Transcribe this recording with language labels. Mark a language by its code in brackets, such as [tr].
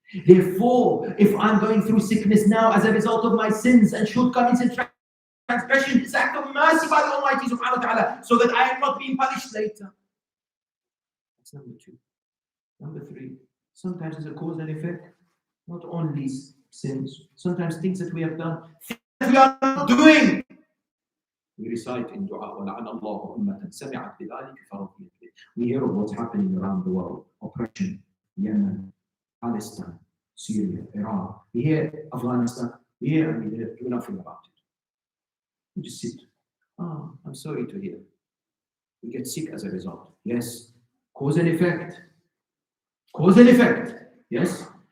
[en] Therefore, if I'm going through sickness now as a result of my sins and shortcomings and transgression, it's an act of mercy by the Almighty subhanahu wa ta'ala, so that I am not being punished later. That's number two. Number three, sometimes it's a cause and effect. Not only sins, sometimes things that we have done, things that we are not doing. We recite in dua, [ar] وَلَعَنَ اللَّهُ أُمَّةً سَمِعَتْ بِذَلِكَ فَرَضِيَتْ بِهِ. [en] We hear of what's happening around the world. Oppression, Yemen, Palestine, Syria, Iran. We hear Afghanistan. We hear and we do nothing about it. We just sit. Oh, I'm sorry to hear. We get sick as a result. Yes. Cause and effect. Cause and effect. Yes.